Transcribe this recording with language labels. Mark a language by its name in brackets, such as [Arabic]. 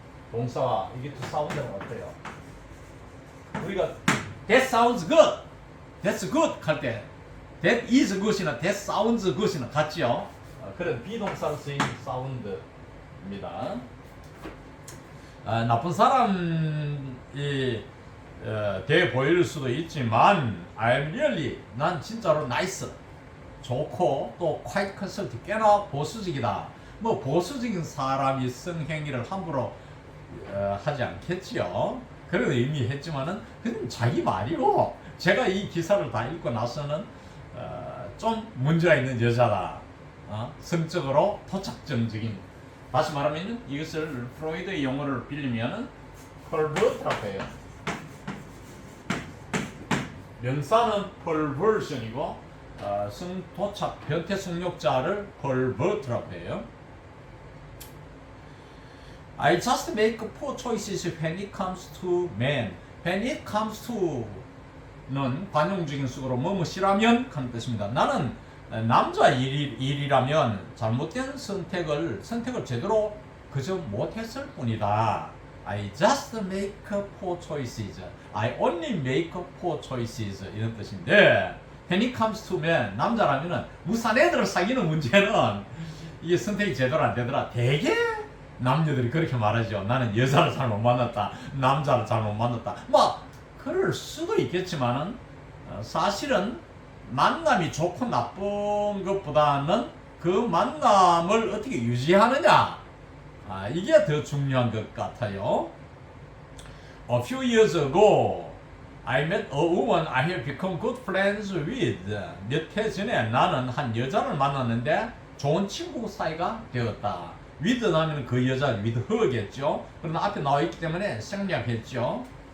[Korean] 비동사와 이게 또 사운드와 같아요. 우리가 [English] that sounds good, that's good [Korean] 할 때 [English] that is good이나 that sounds good이나 [Korean] 같지요. 그런 비동사로 쓰인 사운드입니다. 나쁜 사람이 돼 보일 수도 있지만 [English] I'm really, [Korean] 난 진짜로 nice, 좋고 또 [English] quite conservative, [Korean] 꽤나 보수적이다. 뭐 보수적인 사람이 성행위를 함부로 하지 않겠지요. 그런 의미했지만은 그건 자기 말이고, 제가 이 기사를 다 읽고 나서는 좀 문제가 있는 여자다. 성적으로 토착증적인, 다시 말하면 이것을 프로이드의 용어를 빌리면은 pervert라고 해요. 명사는 perversion이고 성토착 변태 성욕자를 pervert라고 해요. [English] I just make poor choices when it comes to men. When it comes to [Korean] 는 관용적인 속으로 뭐뭐시라면 하는 뜻입니다. 나는 남자 일이라면 잘못된 선택을 제대로 그저 못했을 뿐이다. [English] I just make poor choices. I only make poor choices. [Korean] 이런 뜻인데, [English] when it comes to men, [Korean] 남자라면은 무산 애들을 사귀는 문제는 이게 선택이 제대로 안 되더라. 대개 남녀들이 그렇게 말하죠. 나는 여자를 잘못 만났다, 남자를 잘못 만났다. 뭐 그럴 수도 있겠지만은 사실은 만남이 좋고 나쁜 것보다는 그 만남을 어떻게 유지하느냐, 이게 더 중요한 것 같아요. [English] A few years ago, I met a woman I have become good friends with. [Korean] 몇 해 전에 나는 한 여자를 만났는데 좋은 친구 사이가 되었다. with 하면 그 여자 [English] with her [Korean] 겠죠. 그러나 앞에 나와 있기 때문에 생략했죠.